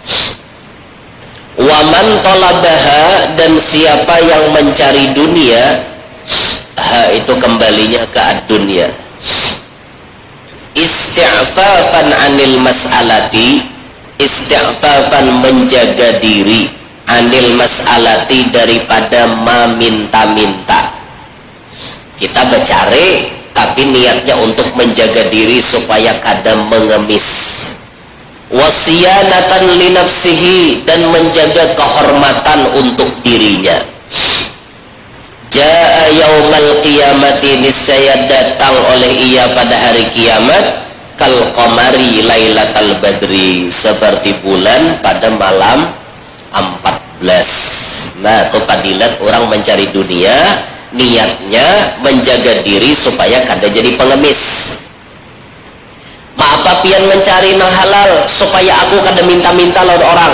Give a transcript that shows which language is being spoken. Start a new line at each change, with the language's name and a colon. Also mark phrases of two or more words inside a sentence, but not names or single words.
Arabic: Waman tolabaha,
Banjar: dan siapa yang mencari dunia, ha itu kembalinya ke ad-dunya,
Arabic: isti'fafan anil mas'alati,
Banjar: isti'fafan menjaga diri,
Arabic: anil mas'alati
Banjar: daripada meminta-minta. Kita bercari tapi niatnya untuk menjaga diri supaya kada mengemis.
Arabic: Wasiyanatan li nafsihi,
Banjar: dan menjaga kehormatan untuk dirinya.
Arabic: Jaa yaumal qiyamati,
Banjar: niscaya datang oleh ia pada hari kiamat,
Arabic: kal qamari lailatal badri,
Banjar: seperti bulan pada malam 14. Nah, itu padilat orang mencari dunia, niatnya menjaga diri supaya kada jadi pengemis. Maapa pian mencari nang halal supaya aku kada minta-minta lawan orang.